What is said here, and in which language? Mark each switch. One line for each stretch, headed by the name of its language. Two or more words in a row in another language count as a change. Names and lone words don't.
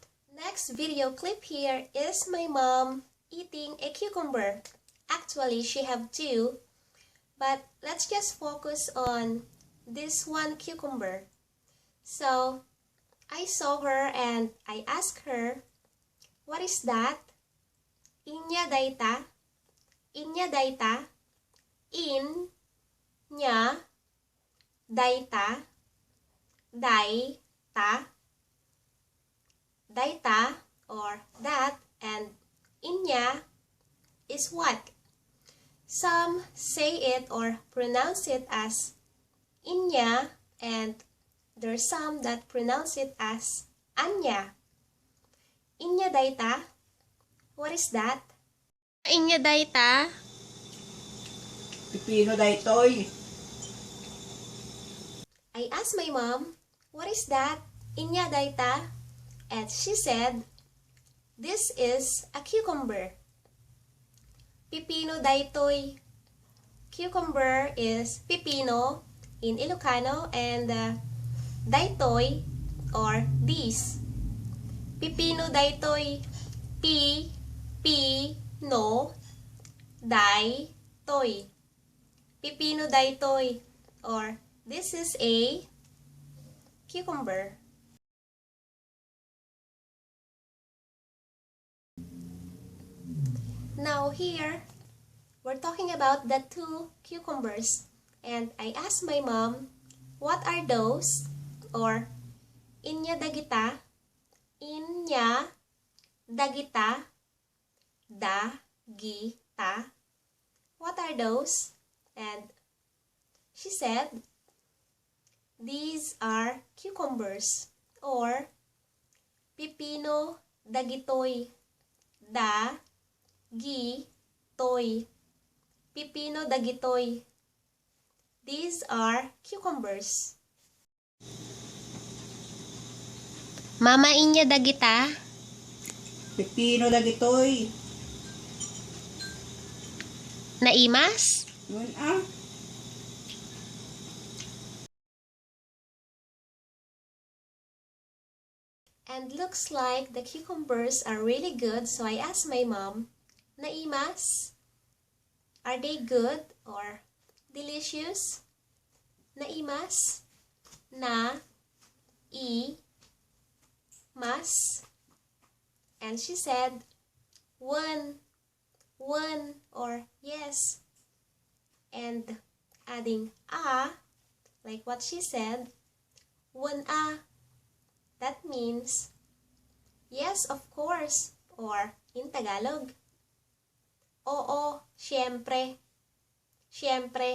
English: Next video clip here is my mom eating a cucumber. Actually, she have two, but let's just focus on this one cucumber. So, I saw her and I asked her, what is that?
Iloko: Anya dayta? Anya dayta? In, nya, dayta, dayta, dayta
English: or that, and inya is what? Some say it or pronounce it as inya, and there's some that pronounce it as Anya.
Iloko: Anya dayta?
English: What is that?
Iloko: Anya dayta? Pipino daytoy.
English: I asked my mom, what is that?
Iloko: Anya dayta?
English: And she said, this is a cucumber.
Iloko: Pipino daytoy.
English: Cucumber is pipino in Ilocano, and daytoy or this.
Iloko: Pipino daytoy. Pi-pi-no daytoy. Pipino daytoy,
English: or this is a cucumber. Now here, we're talking about the two cucumbers, and I asked my mom, what are those?
Iloko: Or inya dagita? Inya dagita? Dagita?
English: What are those? And she said, these are cucumbers, or
Iloko: pipino dagitoy. Dagitoy. Pipino dagitoy.
English: These are cucumbers.
Iloko: Mama inya dagita? Pipino dagitoy. Naimas? Yun
English: And looks like the cucumbers are really good, so I asked my mom, Naimas, are they good or delicious?
Iloko: Naimas? Na-i-mas?
English: And she said, one, or yes. And adding like what she said, one that means yes, of course, or in Tagalog,
Filipino: oo, syempre, syempre.